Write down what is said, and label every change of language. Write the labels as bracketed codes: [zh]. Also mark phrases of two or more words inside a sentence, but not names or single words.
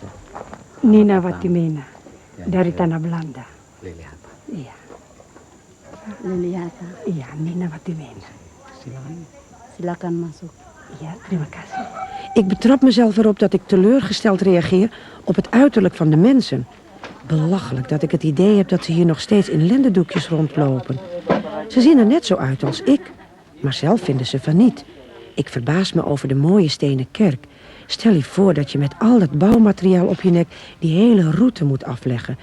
[id] Nina Watimena, dari tanah Belanda. Liliata. Iya, Liliata. iya, Nina Watimena. Silakan masuk. Ja, terima kasih. [nl] Ik betrap mezelf erop dat ik teleurgesteld reageer op het uiterlijk van de mensen. Belachelijk dat ik het idee heb dat ze hier nog steeds in lendendoekjes rondlopen. Ze zien er net zo uit als ik, maar zelf vinden ze van niet. Ik verbaas me over de mooie stenen kerk. Stel je voor dat je met al dat bouwmateriaal op je nek die hele route moet afleggen.